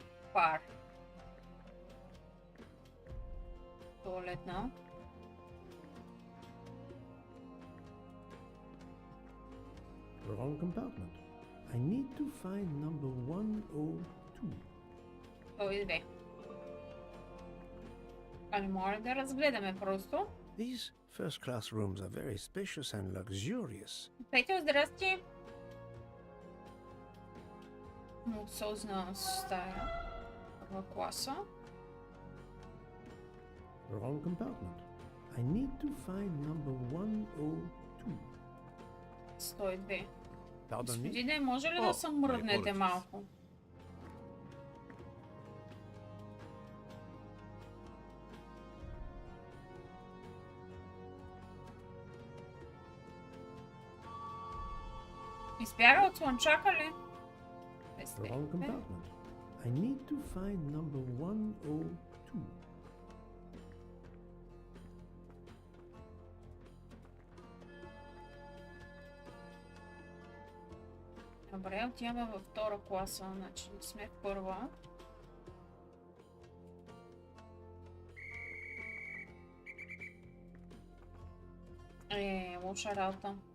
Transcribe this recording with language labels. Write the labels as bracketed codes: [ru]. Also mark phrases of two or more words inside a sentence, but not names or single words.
[bg] Пар. Туалетна. [en] Wrong compartment. I need to find number 102. 102. [bg] Ами моля да разгледаме просто. [en] These first-class rooms are very spacious and luxurious. [bg] Петя, здрасти. Луксозна стая. Първа класа. [en] Wrong compartment. I need to find number 102. 102. Pardon me? [bg] Господине, може ли да се мръднете малко? Избяга от слънчака ли? [en] Wrong compartment. I need to find number 102. [bg] Добре, отиваме във втора класа, значи не сме в първа. Лоша работа.